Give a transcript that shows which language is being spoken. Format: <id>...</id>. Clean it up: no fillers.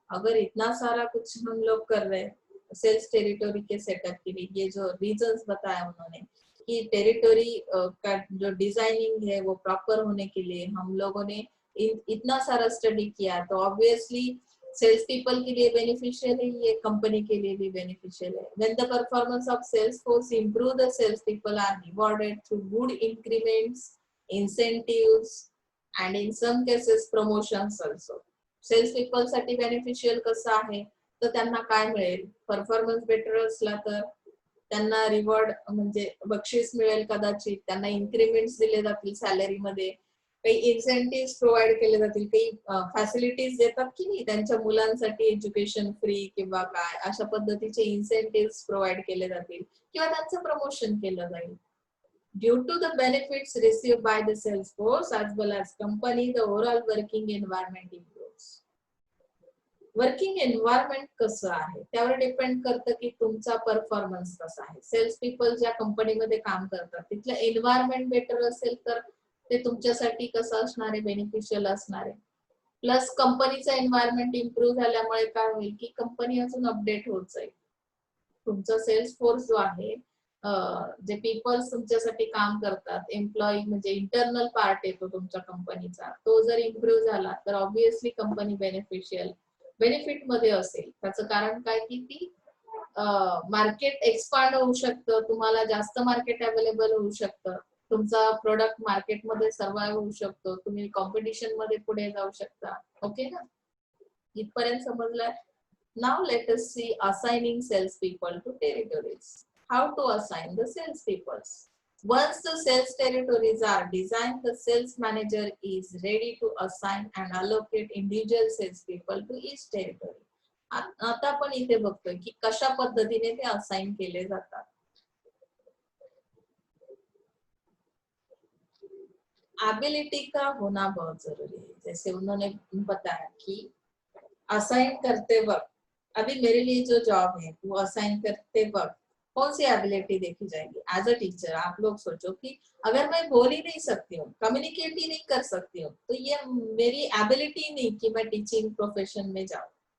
<hi>अगर इतना सारा कुछ हम लोग कर रहे हैं सेल्स टेरिटोरी के सेटअप के लिए, ये जो रीजंस बताया उन्होंने कि टेरिटोरी का जो डिजाइनिंग है वो प्रॉपर होने के लिए हम लोगों ने इतना सारा स्टडी किया, तो ऑब्वियसली सेल्स पीपल के लिए बेनिफिशियल है, ये कंपनी के लिए भी बेनिफिशियल है।</hi> <en>When the performance of sales force improve, the sales people are rewarded through good increments, incentives, and in some cases promotions also.</en> <mr>Cells people साठी beneficial कसं आहे, तर त्यांना काय मिळेल, परफॉर्मन्स बेटर असला तर त्यांना रिवॉर्ड म्हणजे बक्षीस मिळेल, कदाचित त्यांना इन्क्रीमेंट्स दिले जातील सॅलरी मध्ये, काही इन्सेंटिव्ह प्रोव्हाइड केले जातील, काही फॅसिलिटीज देतात की नाही त्यांच्या मुलांसाठी, एज्युकेशन फ्री किंवा काय अशा पद्धतीचे इन्सेंटिव्ह प्रोव्हाइड केले जातील, किंवा त्यांचं प्रमोशन केलं जाईल.</mr> <en>Due to the benefits received by the sales force as well as company, the overall working environment improves.</en> <mr>Working environment कसं आहे त्यावर डिपेंड करतं की तुमचा परफॉर्मन्स कसा आहे. सेल्स पीपल ज्या कंपनीमध्ये काम करतात तिथलं एन्व्हायरमेंट बेटर असेल तर ते तुमच्यासाठी कसं असणार आहे, बेनिफिशियल असणार आहे. प्लस कंपनीचा एन्व्हायरमेंट इम्प्रूव्ह झाल्यामुळे काय होईल की कंपनी अजून अपडेट होत जाईल. तुमचा सेल्स फोर्स जो आहे, जे पीपल्स तुमच्यासाठी काम करतात, एम्प्लॉई म्हणजे इंटरनल पार्ट येतो तुमच्या कंपनीचा, तो जर इम्प्रूव्ह झाला तर ऑब्विसली कंपनी बेनिफिट मध्ये असेल. त्याचं कारण काय की ती मार्केट एक्सपांड होऊ शकतं, तुम्हाला जास्त मार्केट अवेलेबल होऊ शकतं, तुमचा प्रोडक्ट मार्केटमध्ये सर्वाइव्ह होऊ शकतो, तुम्ही कॉम्पिटिशन मध्ये पुढे जाऊ शकता. ओके ना, इथपर्यंत समजलं.</mr> <en>Now let us see assigning salespeople to territories. How to assign the salespeople? Once the sales territories are designed, the sales manager is ready to assign and allocate individual salespeople to each territory.</en> <mr>आता आपण इथे बघतोय की कशा पद्धतीने ते assign केले जातात.</mr> <hi>एबिलिटी का होना बहुत जरूरी है. जैसे उन्होंने बताया कि असाइन करते वक्त, अभी मेरे लिए जो जॉब है वो असाइन करते वक्त कौन सी एबिलिटी देखी जाएगी. एज अ टीचर आप लोग सोचो कि अगर मैं बोल ही नहीं सकती हूँ, कम्युनिकेट ही नहीं कर सकती हूँ, तो ये मेरी एबिलिटी नहीं कि मैं टीचिंग प्रोफेशन में जाऊँ.</hi>